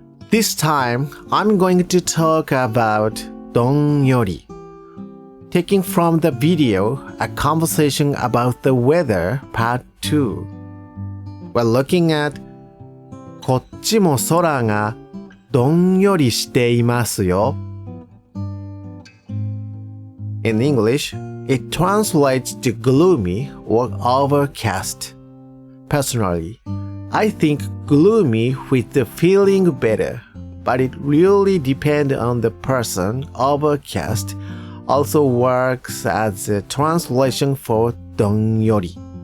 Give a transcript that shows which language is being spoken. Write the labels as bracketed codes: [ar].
[en] This time, I'm going to talk about どんより. Taking from the video, a conversation about the weather part 2. We're looking at [ja] こっちも空がどんよりしていますよ. [en] In English, it translates to gloomy or overcast. Personally, I think gloomy with the feeling better, but it really depends on the person. Overcast also works as a translation for どんより.